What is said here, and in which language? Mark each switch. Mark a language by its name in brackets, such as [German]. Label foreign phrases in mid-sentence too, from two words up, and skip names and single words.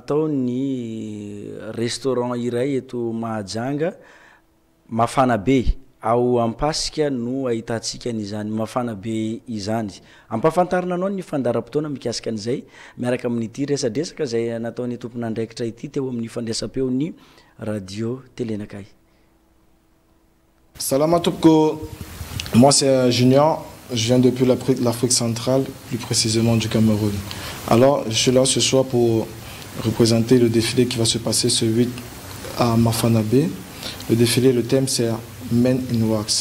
[Malagasy] ataon'ny restaurant iray eto Mahajanga mafana be ao ampasika no ahitantsika n'izany mafana be izany ampafantarina anao ny fandaram-potoana mikasika an'izay miaraka amin'ity resadresaka zay nataony tompon'andraikitra ity teo amin'ny fandraisam-peo ny radio Télénakay. [French] Salam Atopko, moi c'est Junior, je viens depuis l'Afrique centrale, plus précisément du Cameroun. Alors je suis là ce soir pour représenter le défilé qui va se passer ce 8 à Mafana Bay. Le défilé, le thème c'est Men in Wax.